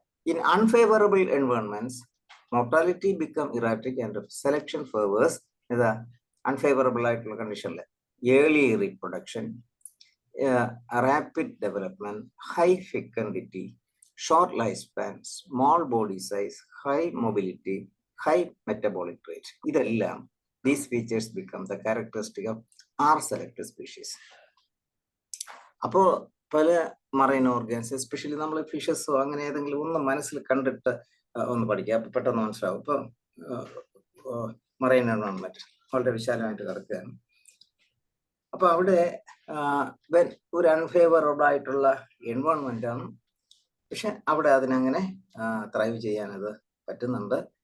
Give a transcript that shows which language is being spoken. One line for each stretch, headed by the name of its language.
English: In unfavourable environments mortality become erratic and selection favours. ഇതാ unfavourable ആയിട്ടുള്ള കണ്ടീഷനിൽ early reproduction, rapid development, high fecundity, short lifespan, small body size, high mobility, high metabolic rate. ഇതെല്ലാം these features become the characteristic of R selected species.
Malayalam: അപ്പോൾ പല marine organs, especially നമ്മൾ ഫിഷസോ അങ്ങനെ ഏതെങ്കിലും ഒന്ന് മനസ്സിൽ കണ്ടിട്ട് ഒന്ന് പഠിക്കുക, അപ്പൊ പെട്ടെന്ന് മനസ്സിലാവും. ഇപ്പൊ മറൈൻ എൻവയോൺമെന്റ് വളരെ വിശാലമായിട്ട് കിടക്കുകയാണ്. അപ്പൊ അവിടെ ഒരു അൺഫേവറബിൾ ആയിട്ടുള്ള എൻവയോൺമെന്റ് ആണ്, പക്ഷെ അവിടെ അതിനങ്ങനെ ത്രൈവ് ചെയ്യാൻ അത് പറ്റുന്നുണ്ട്.